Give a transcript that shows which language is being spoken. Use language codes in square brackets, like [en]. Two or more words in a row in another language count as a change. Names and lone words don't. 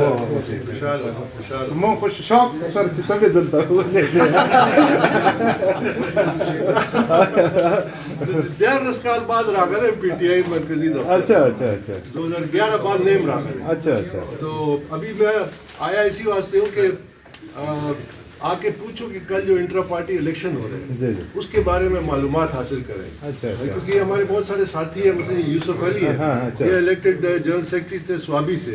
[ps] مو خوش شوق سر چې تبې دلته دیارلس کال بعد راغلے PTI مرکزی دفتر. [ur] اچھا اچھا اچھا [ps] 2011 بعد نیم راغلے. [ur] اچھا اچھا. تو ابھی میں آیا اسی واسطے ہوں کہ آ کے پوچھو کہ کل جو [en] intra party election [ur] ہو رہے ہیں اس کے بارے میں معلومات حاصل کریں. اچھا کیونکہ ہمارے بہت سارے ساتھی ہیں، مثلا یوسف علی ہے، یہ [en] elected general secretary [ur] تھے سوابی سے.